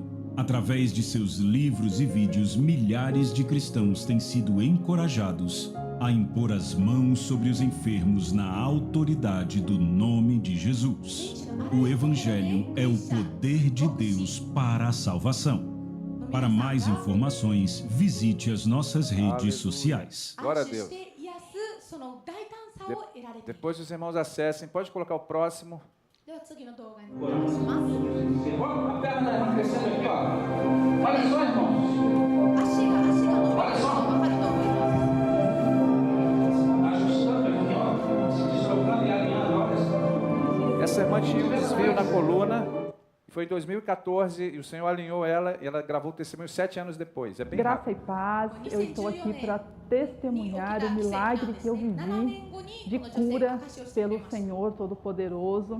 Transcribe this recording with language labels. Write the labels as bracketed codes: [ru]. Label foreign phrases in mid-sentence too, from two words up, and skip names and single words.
[pt] Através de seus livros e vídeos, milhares de cristãos têm sido encorajados a impor as mãos sobre os enfermos na autoridade do nome de Jesus. O Evangelho é o poder de Deus para a salvação. Para mais informações, visite as nossas redes sociais. Glória a [ja] 安心 [pt] Deus. [ja] して癒すその大胆さを得られている。 [pt] Depois os irmãos acessem. Pode colocar o próximo. [ja] では次の動画にお願いします。 [pt] A perna da irmã crescendo aqui, ó. Olha só, irmãos. [ja] 足が伸びるのが分かると思います。 [pt] Ajustando aqui, ó. Se deslocando e alinhando, olha. Essa irmã tinha um desvio na coluna. Foi em 2014 e o Senhor alinhou ela e ela gravou o testemunho 7 anos depois. É bem Graça rápido. e paz, eu estou aqui para testemunhar o milagre que eu vivi de cura pelo Senhor Todo-Poderoso.